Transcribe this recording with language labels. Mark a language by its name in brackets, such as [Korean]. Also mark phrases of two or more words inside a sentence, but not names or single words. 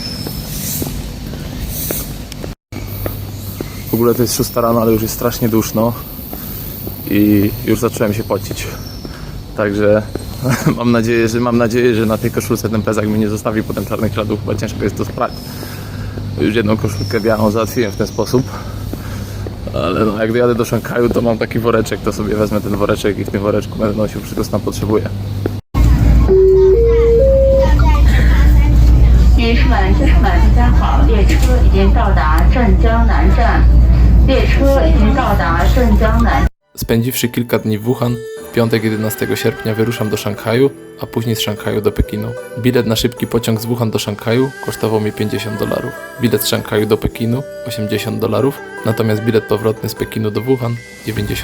[Polish] W ogóle to jest 6 rano, ale już jest strasznie duszno i już zacząłem się pocić, także mam nadzieję, że na tej koszulce ten pezak mi nie zostawi potem czarnych śladów, chyba ciężko jest to sprać. Już jedną koszulkę białą załatwiłem w ten sposób, ale no, jak dojadę do Szanghaju, to mam taki woreczek, to sobie wezmę ten woreczek i w tym woreczku będę nosił wszystko, co tam potrzebuję. [Chinese] 女士们、先生们，大家好，列车已经到达镇江南站，列车已经到达镇江南。 [Polish] Spędziwszy kilka dni w Wuhan, w piątek 11 sierpnia wyruszam do Szanghaju, a później z Szanghaju do Pekinu. Bilet na szybki pociąg z Wuhan do Szanghaju kosztował mi $50. Bilet z Szanghaju do Pekinu $80, natomiast bilet powrotny z Pekinu do Wuhan $90.